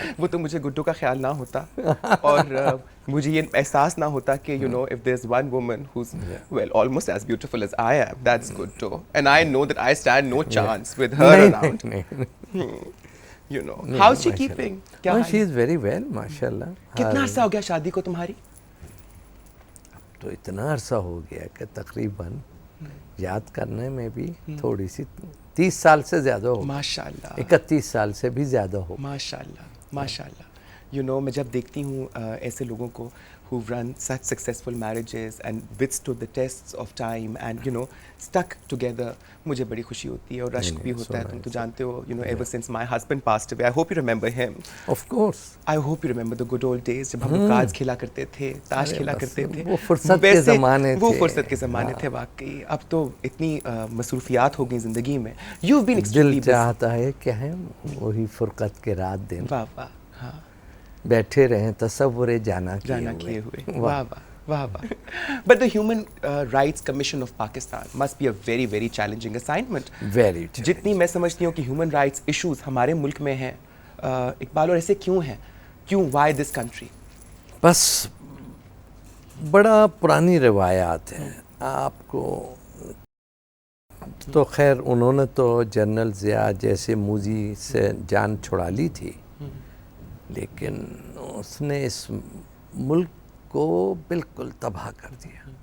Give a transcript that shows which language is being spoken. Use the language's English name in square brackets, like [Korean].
[Urdu] وہ تو مجھے گڈو کا خیال نہ ہوتا اور مجھے یہ احساس نہ ہوتا کہ [English] you know if there's one woman who's well almost as beautiful as I am, that's good too, and I know that I stand no chance with her around. You know, how's she keeping? [Urdu] کیا [English] She is very well ماشاء اللہ. [Urdu] کتنا عرصہ ہو گیا شادی کو تمہاری؟ تو اتنا عرصہ ہو گیا کہ تقریباً یاد کرنے میں بھی تھوڑی سی 30 سال سے زیادہ ہو, ماشاء اللہ 31 سال سے بھی زیادہ ہو. ماشاء اللہ ماشاء اللہ. [English] you know [Urdu] میں جب دیکھتی ہوں ایسے لوگوں کو [English] who've run such successful marriages and withstood the tests of time and you know stuck together, [Urdu] مجھے بڑی خوشی ہوتی ہے اور رشک بھی ہوتا ہے. تم تو جانتے ہو, [English] you know, ever since my husband passed away, I hope you remember him. Of course. I hope you remember the good old days [Urdu] جب ہم لوگ کارڈز کھیلا کرتے تھے, تاش کھیلا کرتے تھے. وہ فرصت کے زمانے تھے, وہ فرصت کے زمانے تھے واقعی. اب تو اتنی مصروفیات ہو گئی زندگی میں. [English] You've been extremely [Urdu] دل چاہتا ہے کہ ہم وہی فرقت کے رات دن واہ واہ, ہاں, بیٹھے رہیں تصور جانا کیے ہوئے. واہ واہ واہ واہ. [English] But the Human Rights Commission of Pakistan must be a very very challenging assignment. Very. [Urdu] جتنی میں سمجھتی ہوں کہ ہیومن رائٹس ایشوز ہمارے ملک میں ہیں, اقبال, اور ایسے کیوں ہیں, کیوں, [English] Why this country? [Urdu] بس بڑا پرانی روایات ہیں. آپ کو تو خیر انہوں نے تو جنرل ضیاء جیسے موذی سے جان چھڑا لی تھی, لیکن اس نے اس ملک کو بالکل تباہ کر دیا.